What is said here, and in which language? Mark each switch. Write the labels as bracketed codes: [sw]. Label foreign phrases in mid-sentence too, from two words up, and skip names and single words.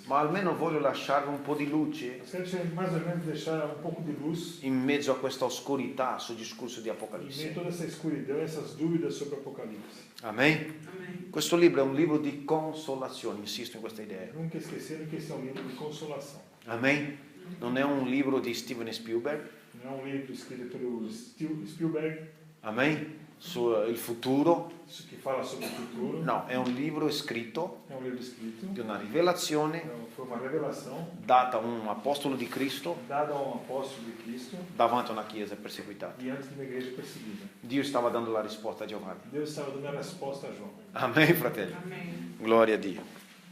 [it] ma almeno voglio lasciarvi un po' di luce [pt] Mas quero mais ou menos deixar um pouco de luz [it] in mezzo a questa oscurità sul discorso di [pt] em meio a [it] Apocalisse. [pt] toda essa escuridão, essas dúvidas sobre o Apocalipse. [it] Amen? [pt] Amém. [it] Questo libro è un libro di consolazione, insisto in questa idea. [pt] Nunca esqueceram que esse é um livro de consolação. [it] Amen? Non è un libro di Steven Spielberg. [pt] Não é um livro escrito pelo Spielberg, [it] Amen? Sul futuro. [pt] que fala sobre o futuro. [it] No, è un libro scritto [pt] É um livro escrito. [it] di una rivelazione [pt] Foi uma revelação [it] data a un apostolo di Cristo [pt] dada a um apóstolo de Cristo [it] davanti a una chiesa perseguitata. [pt] diante de uma igreja perseguida. [it] Dio stava dando la risposta a Giovanni. [pt] Deus estava dando a resposta a João. [it] Amen, fratelli. [pt] Amém. [it] Gloria a Dio.